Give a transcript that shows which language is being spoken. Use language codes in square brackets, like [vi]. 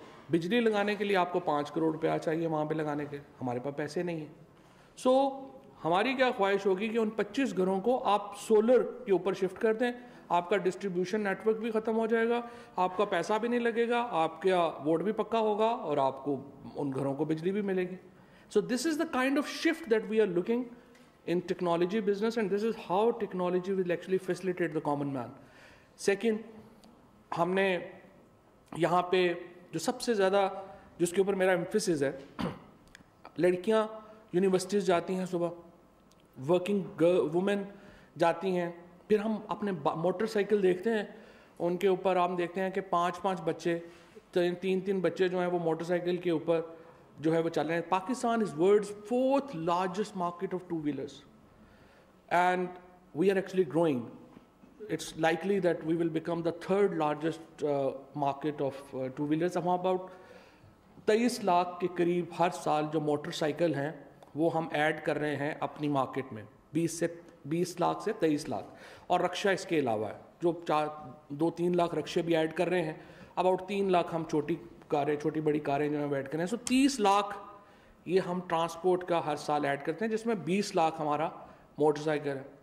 [ur] بجلی لگانے کے لیے آپ کو $5 کروڑ چاہیے وہاں پہ لگانے کے, ہمارے پاس پیسے نہیں ہیں. سو ہماری کیا خواہش ہوگی کہ ان 25 گھروں کو آپ سولر کے اوپر شفٹ کر دیں. آپ کا ڈسٹریبیوشن نیٹ ورک بھی ختم ہو جائے گا, آپ کا پیسہ بھی نہیں لگے گا, آپ کا ووٹ بھی پکا ہوگا, اور آپ کو ان گھروں کو بجلی بھی ملے گی. [en] So this is the kind of shift that we are looking in technology business, and this is how technology will actually facilitate the common man. [ur] Second, ہم نے یہاں پہ جو سب سے زیادہ جس کے اوپر میرا ایمفیسس ہے, لڑکیاں یونیورسٹیز جاتی ہیں صبح, ورکنگ وومن جاتی ہیں. پھر ہم اپنے موٹر سائیکل دیکھتے ہیں, ان کے اوپر ہم دیکھتے ہیں کہ 5 بچے, 3 بچے جو ہیں وہ موٹر سائیکل کے اوپر جو ہے وہ چل رہے ہیں. [en] Pakistan is world's 4th largest market of two-wheelers and we are actually growing. It's likely that we will become the 3rd largest market of two-wheelers. [ur] ہم about 23 لاکھ کے قریب ہر سال جو موٹر سائیکل ہیں وہ ہم ایڈ کر رہے ہیں اپنی مارکیٹ میں, 20 لاکھ سے 23 لاکھ. اور رکشہ اس کے علاوہ ہے جو 2-3 لاکھ رکشے بھی ایڈ کر رہے ہیں. اباؤٹ 3 لاکھ ہم چھوٹی بڑی کاریں جو ہیں وہ ایڈ کر رہے ہیں. سو 30 لاکھ یہ ہم ٹرانسپورٹ کا ہر سال ایڈ کرتے ہیں, جس میں 20 لاکھ ہمارا موٹر سائیکل ہے.